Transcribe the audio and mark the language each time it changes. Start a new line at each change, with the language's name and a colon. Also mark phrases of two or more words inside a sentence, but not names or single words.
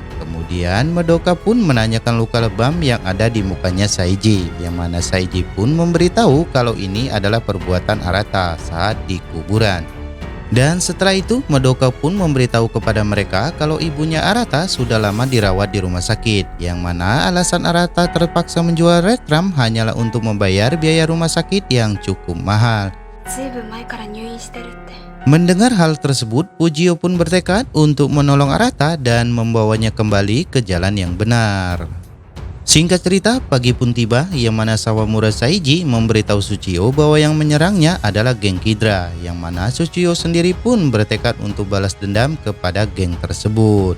Indonesian: Kemudian Madoka pun menanyakan luka lebam yang ada di mukanya Saiji, yang mana Saiji pun memberitahu kalau ini adalah perbuatan Arata saat di kuburan. Dan setelah itu Madoka pun memberitahu kepada mereka kalau ibunya Arata sudah lama dirawat di rumah sakit, yang mana alasan Arata terpaksa menjual Redram hanyalah untuk membayar biaya rumah sakit yang cukup mahal.
Japanese: ずいぶん前から入院してるって。
Indonesian: Mendengar hal tersebut, Fujio pun bertekad untuk menolong Arata dan membawanya kembali ke jalan yang benar. Singkat cerita, pagi pun tiba, yang mana Sawamura Saiji memberitahu Tsuchiyo bahwa yang menyerangnya adalah geng Kidra, yang mana Tsuchiyo sendiri pun bertekad untuk balas dendam kepada geng tersebut.